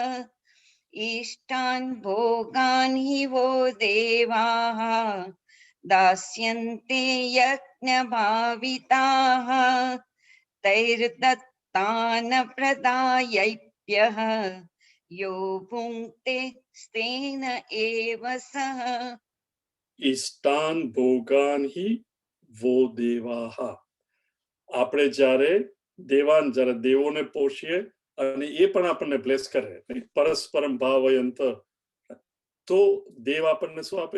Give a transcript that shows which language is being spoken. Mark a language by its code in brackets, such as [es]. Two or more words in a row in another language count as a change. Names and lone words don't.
[sa] इष्टान् भोगान् हि वो देवाः दास्यन्ते यज्ञभाविताः तैर्दत्तान प्रदायैभ्यः यो भुङ्क्ते स्तेन एव सः इष्टान भोगान हि वो देवाहा. આપણે જ્યારે જ્યારે દેવોને પોષીએ અને એ પણ આપણને બ્લેસ કરે, परस्परम भावयन्त, તો દેવ આપણને શું આપે?